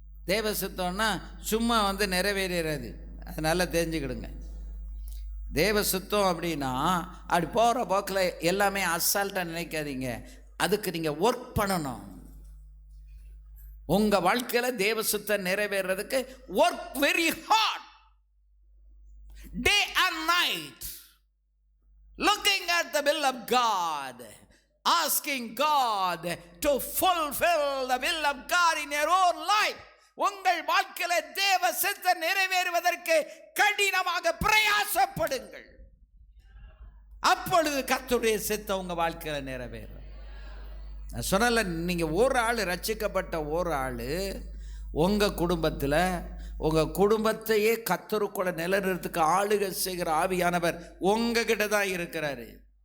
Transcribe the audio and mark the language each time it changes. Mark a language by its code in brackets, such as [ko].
[ta] தேவ சித்தம்னா சும்மா வந்து நிறைவேறாது, அது நல்லா தெரிஞ்சுக்கிடுங்க. தேவ சித்தம் அப்படின்னா அப்படி போகிற போக்கில் எல்லாமே அசால்ட்டாக நினைக்காதீங்க. அதுக்கு நீங்கள் ஒர்க் பண்ணணும். உங்கள் வாழ்க்கையில் தேவ சித்தம் நிறைவேறதுக்கு work very hard, [en] day and night, looking at the will of God, asking God to fulfill the will of God in your own life. [ta] உங்கள் வாழ்க்கையில தேவ சித்தம் நிறைவேறுவதற்கு கடினமாக பிரயாசப்படுங்கள். அப்பொழுது கர்த்தருடைய சித்தம் உங்க வாழ்க்கையில நிறைவேறும். நான் சொன்னல, நீங்க ஒரு ஆள், ரட்சிக்கப்பட்ட ஒரு ஆள் உங்க குடும்பத்தில் உங்கள் குடும்பத்தையே கர்த்தருக்குள்ள நிலைநிறுத்துக்கு ஆளுகை செய்கிற ஆவியானவர் உங்ககிட்ட தான் இருக்கிறாரு.